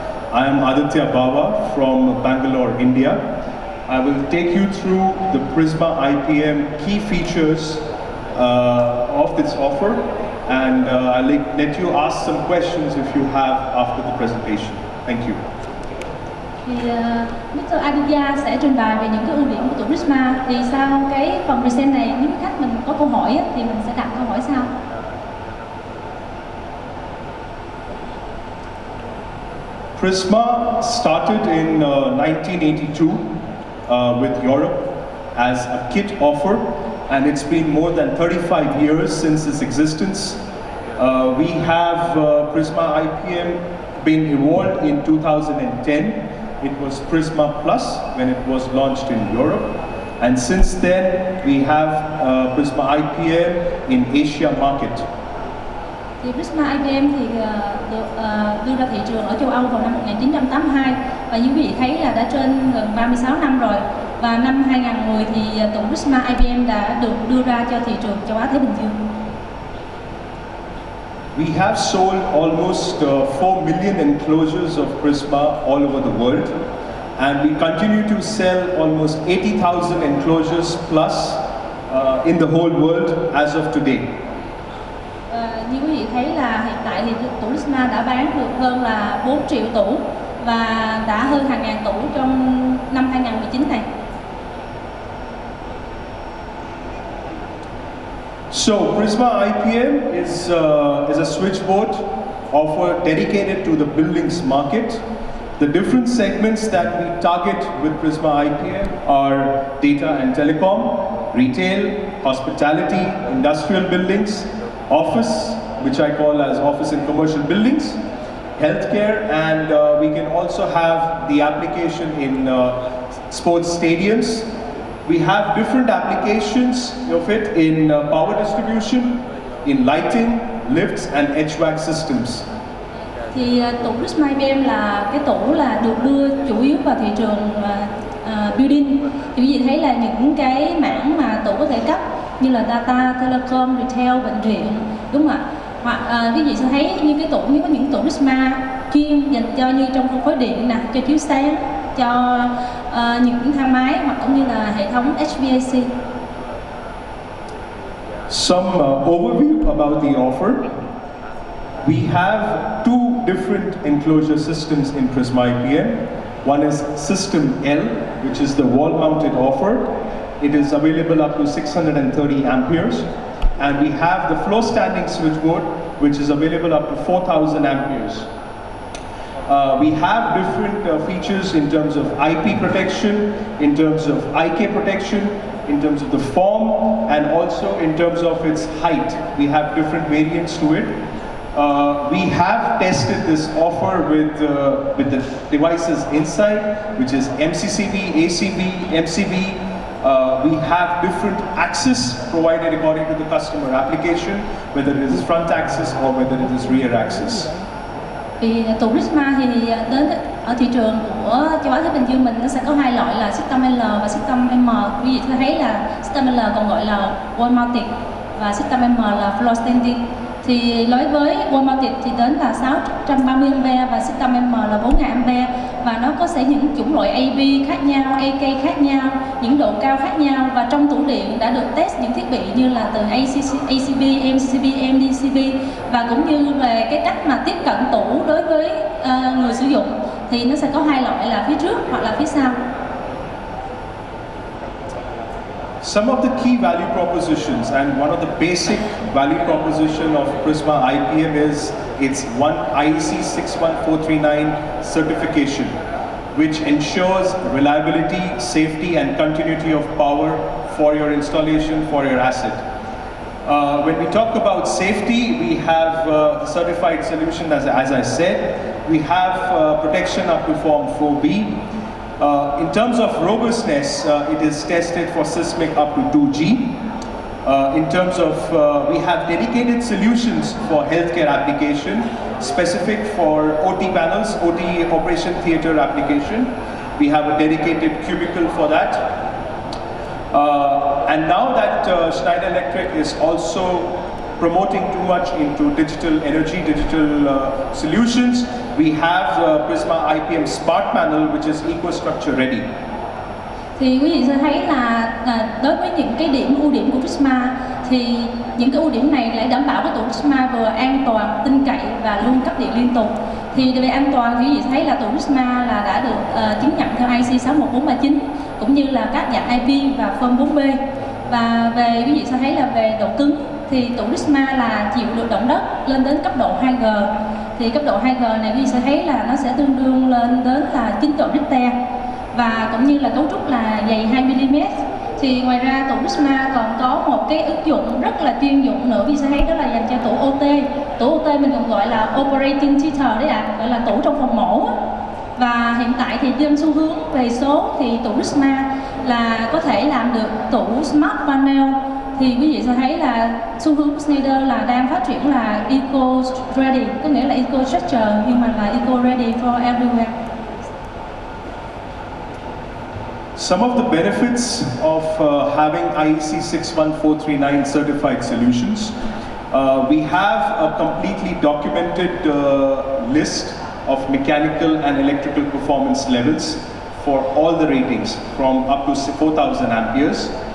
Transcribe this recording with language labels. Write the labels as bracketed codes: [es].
[en] I am Aditya Bava from Bangalore, India. I will take you through the Prisma iPM key features of this offer, and I'll let you ask some questions if you have after the presentation. Thank you. [vi] Thì Mr. Aditya sẽ trình bày về những cái ưu điểm của tủ Prisma. Thì sau cái phần present này, nếu khách mình có câu hỏi thì mình sẽ đặt câu hỏi sau. [en] Prisma started in 1982 with Europe as a kit offer, and it's been more than 35 years since its existence. We have Prisma IPM been evolved in 2010. It was Prisma Plus when it was launched in Europe, and since then we have Prisma IPM in Asia market. [vi] Thì Prisma IPM thì được đưa ra thị trường ở châu Âu vào năm 1982, và như quý vị thấy là đã trên gần 36 năm rồi. Và năm 2010 thì tủ Prisma IPM đã được đưa ra cho thị trường châu Á Thái Bình Dương. [en] We have sold almost 4 million enclosures of Prisma all over the world, and we continue to sell almost 80,000 enclosures plus in the whole world as of today. [vi] Như quý vị thấy là hiện tại thì tủ Prisma đã bán được hơn là 4 triệu tủ và đã hơn hàng ngàn tủ trong năm 2019 này. [en] So Prisma IPM is a switchboard offer dedicated to the buildings market. The different segments that we target with Prisma IPM are data and telecom, retail, hospitality, industrial buildings, office, which I call as office and commercial buildings, healthcare, and we can also have the application in sports stadiums. We have different applications of it in power distribution, in lighting, lifts and HVAC systems. [vi] Thì tủ Prisma IPM là cái tủ là được đưa chủ yếu vào thị trường building. Thì quý vị thấy là những cái mảng mà tủ có thể cấp như là data, telecom, retail, bệnh viện, đúng không ạ? Hoặc quý vị sẽ thấy như cái tủ, như có những tủ Prisma chuyên dành cho như trong phân phối điện nè, cho chiếu sáng, cho những thang máy hoặc cũng như là hệ thống HVAC. [en] Some overview about the offer. We have two different enclosure systems in Prisma IPM. One is System L, which is the wall-mounted offer. It is available up to 630 amperes. And we have the floor-standing switchboard, which is available up to 4,000 amperes. We have different features in terms of IP protection, in terms of IK protection, in terms of the form, and also in terms of its height. We have different variants to it. We have tested this offer with the devices inside, which is MCCB, ACB, MCB. We have different access provided according to the customer application, whether it is front access or whether it is rear access. [vi] Thì tủ Prisma thì đến ở thị trường của châu Á Thái Bình Dương mình nó sẽ có hai loại là System L và System M. Quý vị sẽ thấy là System L còn gọi là wall mounted và System M là floor standing. Thì đối với wall mounted thì đến là 630A và System M là 4000A và nó có sẽ những chủng loại AB khác nhau, AK khác nhau, những độ cao khác nhau và trong tủ điện đã được test những thiết bị như là từ ACB, MCCB, MDCB và cũng như về cái cách mà tiếp cận tủ đối với người sử dụng thì nó sẽ có hai loại là phía trước hoặc là phía sau. [en] Some of the key value propositions and one of the basic value proposition of Prisma IPM is its IEC 61439 certification, which ensures reliability, safety and continuity of power for your installation, for your asset. When we talk about safety, we have certified solution as I said. We have protection up to form 4B. In terms of robustness, it is tested for seismic up to 2G. In terms of, we have dedicated solutions for healthcare application, specific for OT panels, OT operation theater application. We have a dedicated cubicle for that. And now that Schneider Electric is also promoting too much into digital energy, digital solutions, we have Prisma IPM Smart Panel, which is EcoStructure ready. [vi] Thì quý vị sẽ thấy là đối với những cái ưu điểm của Prisma thì những cái ưu điểm này lại đảm bảo cái tủ Prisma vừa an toàn, tin cậy và luôn cấp điện liên tục. Thì về an toàn thì quý vị thấy là tủ Prisma là đã được chứng nhận theo IEC 61439 cũng như là các dạng IP và form 4B. Và về quý vị sẽ thấy là về độ cứng thì tủ Prisma là chịu được động đất lên đến cấp độ 2G. Thì cấp độ 2G này quý vị sẽ thấy là nó sẽ tương đương lên đến là 9 độ Richter và cũng như là cấu trúc là dày 2mm. Thì ngoài ra tủ Prisma còn có một cái ứng dụng rất là chuyên dụng nữa, quý vị sẽ thấy đó là dành cho tủ OT. Tủ OT mình còn gọi là Operating Theater đấy ạ, gọi là tủ trong phòng mổ. Và hiện tại thì trên xu hướng về số thì tủ Prisma là có thể làm được tủ Smart Panel. Thì quý vị sẽ thấy là xu hướng của Schneider là đang phát triển là Eco Ready, có nghĩa là Eco Structure nhưng mà là [en] Eco Ready for everywhere. Some of the benefits of having IEC 61439 certified solutions. We have a completely documented list of mechanical and electrical performance levels for all the ratings from up to 4,000 amperes.